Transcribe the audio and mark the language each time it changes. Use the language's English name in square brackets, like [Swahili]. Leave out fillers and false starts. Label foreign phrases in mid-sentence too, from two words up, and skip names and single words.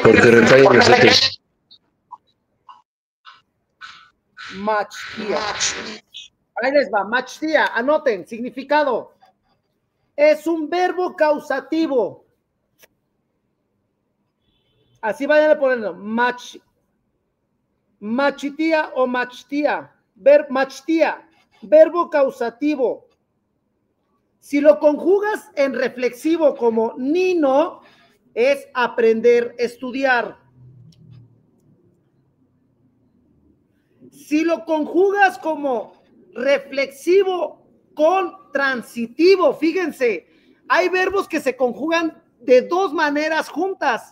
[Spanish] en nosotros. Machtía. Ahí les va, machtía. Anoten, significado. Es un verbo causativo. Así vayan a ponerlo. Machitía o machtía. Machtía. Verbo causativo. Si lo conjugas en reflexivo como nino, es aprender, estudiar. Si lo conjugas como reflexivo con transitivo, fíjense, hay verbos que se conjugan de dos maneras juntas.